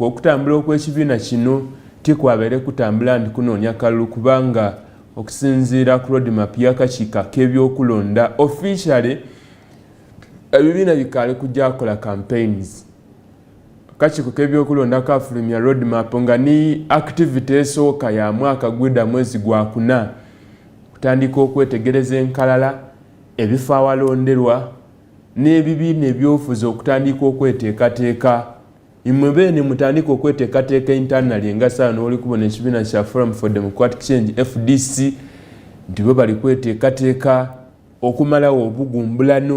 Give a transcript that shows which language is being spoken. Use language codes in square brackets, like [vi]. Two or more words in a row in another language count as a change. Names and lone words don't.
[lg] Okutambula okw'ekibiina kino tikwabeere kutambula ndi kunoonya kalulu kubanga okusinziira ku roadmap y'akakiiko k'ebyokulonda officially ebibiina bikaale kujja kukola campaigns. Akakiiko k'ebyokulonda kafulumya roadmap nga ni activity esooka ya mwaka gw'edda mwezi gwa 4 kutandika okwetegereza enkalala ebifo awalonderwa n'ebibiina ebyobufuzi okutandika okweteekateeka. Imwe beene mutandika okweteekateeka internally nga saawa n'oli kubona ekibiina kya Forum for Democratic Change FDC nti bo bali kweteekateeka okumalawo obugumbulano.